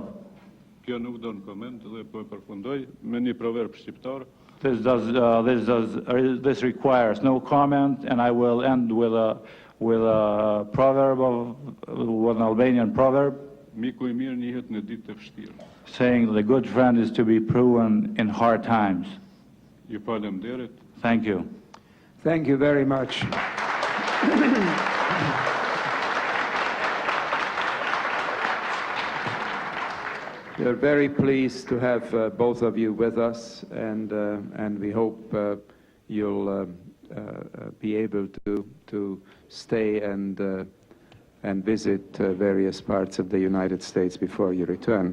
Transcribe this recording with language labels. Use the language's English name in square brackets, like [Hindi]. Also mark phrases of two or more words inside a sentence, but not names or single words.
[Albanian] Kjo nuk do në koment dhe po e përfundoj me një proverb shqiptar. [English] This requires no comment, and I will end with a proverb with an Albanian proverb. [Albanian] Miku I mirë njihet në ditë të vështira. [English] Saying that the good friend is to be proven in hard times. [Albanian] Ju falemnderit. [English] Thank you. Thank you very much. We are very pleased to have both of you with us, and we hope you'll be able to stay and visit various parts of the United States before you return.